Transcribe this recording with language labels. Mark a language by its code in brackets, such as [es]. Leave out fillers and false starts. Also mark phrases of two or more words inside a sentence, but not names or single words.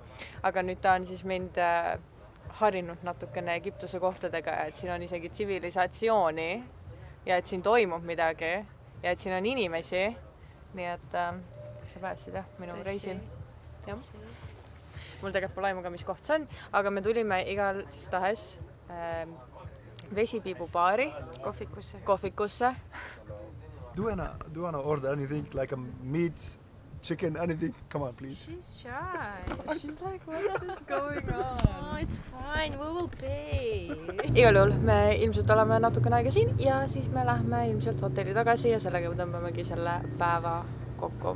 [et] Aga nüüd ta on siis mind harinud natukene Egiptuse kohtadega, et siin on isegi tsivilisatsiooni ja et siin toimub midagi ja et siin on inimesi. Nii et sa päästsid minu reisil. Mul tegelikult pole aimu ka, mis koht see on, aga me tulime igal tahes vesipiibubaari kohvikusse. [en] Do you wanna order anything like a meat, chicken, anything? Come on, please. She's shy. She's like, what is going on? Oh, it's fine. We will pay. [et] Igal juhul me ilmselt oleme natukene aega siin ja siis me lähme ilmselt hotelli tagasi ja sellega tõmbamegi selle päeva kokku.